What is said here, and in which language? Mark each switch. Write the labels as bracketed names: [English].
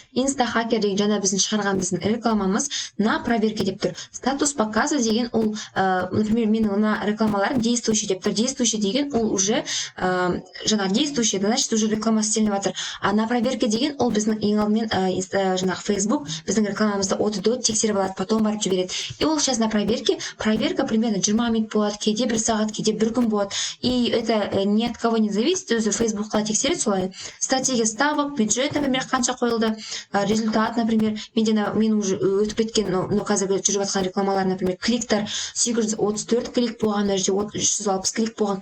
[Kazakh] Инстахакер деген жаңа біздің шығарған біздің рекламамыз [Russian] на проверке [Kazakh] деп тұр. Статус показа деген ол, например, менің мына рекламалар действующий деп тұр. Действующий деген ол уже жаңа действующий, значит уже реклама істелініп жатыр. А на проверке деген ол біздің ең алдымен жаңағы Facebook біздің рекламамызды от-до тексеріп алады, потом барып жібереді. И ол [Russian] сейчас на проверке. [Kazakh] Проверка примерно 20 минут болады, кейде 1 сағат, кейде 1 күн болады. [Russian] И это ни от кого не зависит, [Kazakh] өзі Facebook'қа тексереді солай. Стратегия ставок, бюджет, например, қанша қойылды, результат, например, мен уже өтіп кеткен, қазіргі жүріп жатқан рекламалар, например, кликтар 834 клик болған, мына жерде 360 клик болған.